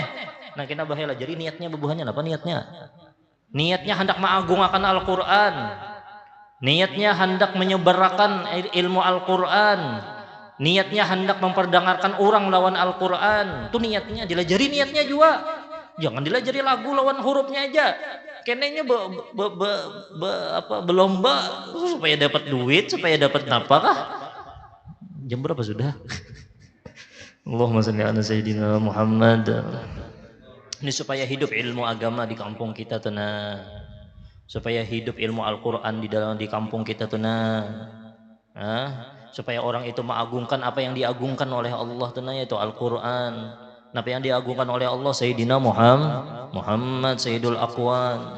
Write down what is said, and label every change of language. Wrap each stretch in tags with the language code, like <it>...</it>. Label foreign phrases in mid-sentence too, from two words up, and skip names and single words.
<bjn>Nah kita bahaya jadi niatnya bubuhannya apa niatnya? Niatnya hendak mengagungakan Al-Quran, niatnya hendak menyebarkan ilmu Al-Quran, niatnya hendak memperdengarkan orang lawan Al-Quran. Itu niatnya dilajari, niatnya juga. Jangan dilajari lagu lawan hurufnya aja. Kenanya berlomba supaya dapat duit, supaya dapat nafkah. Jam berapa sudah?</bjn> <ar>اللهم صل على سيدنا محمد.</ar> <bjn>Ini supaya hidup ilmu agama di kampung kita tenang, supaya hidup ilmu Al-Quran di kampung kita tenang, supaya orang itu mengagungkan apa yang diagungkan oleh Allah tenang, yaitu Al-Quran. Apa yang diagungkan oleh Allah</bjn> <ar>سيدنا محمد سيد الأكوان.</ar>